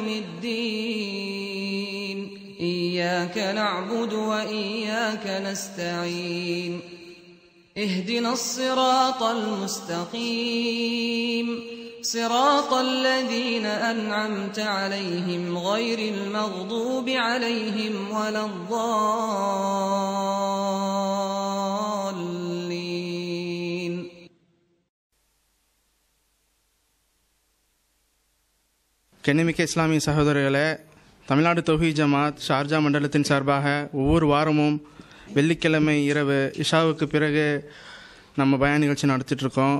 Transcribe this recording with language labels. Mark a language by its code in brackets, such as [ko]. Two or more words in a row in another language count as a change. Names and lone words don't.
[ar] الدين إياك نعبد وإياك نستعين اهدنا الصراط المستقيم صراط الذين أنعمت عليهم غير المغضوب عليهم ولا الضالين. [ta] கண்ணியமிக்க இஸ்லாமிய சகோதரர்களே, தமிழ்நாடு தௌஹீத் ஜமாத் ஷார்ஜா மண்டலத்தின் சார்பாக ஒவ்வொரு வாரமும் வெள்ளிக்கிழமை இரவு இஷாவுக்கு பிறகு நம்ம பயான் நிகழ்ச்சி நடத்திட்டுருக்கோம்.